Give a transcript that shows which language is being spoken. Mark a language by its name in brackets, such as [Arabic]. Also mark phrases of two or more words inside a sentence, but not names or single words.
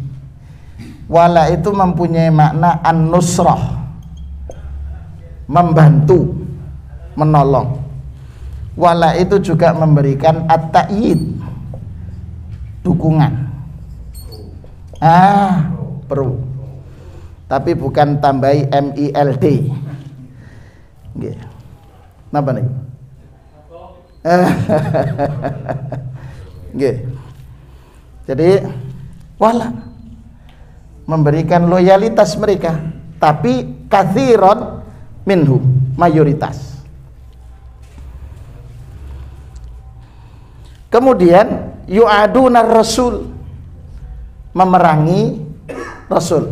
[Indonesian] Wala itu mempunyai makna an-nusrah, membantu, menolong. Wala itu juga memberikan at-ta'yid, dukungan. Perlu. Tapi bukan tambahi MILD. [Javanese] Nggih. Napa nih? Nggih. [Indonesian] Jadi wala memberikan loyalitas mereka, tapi [Arabic] katsiran minhum, [Indonesian] mayoritas. Kemudian [Arabic] yu'aduna rasul, [Indonesian] memerangi Rasul.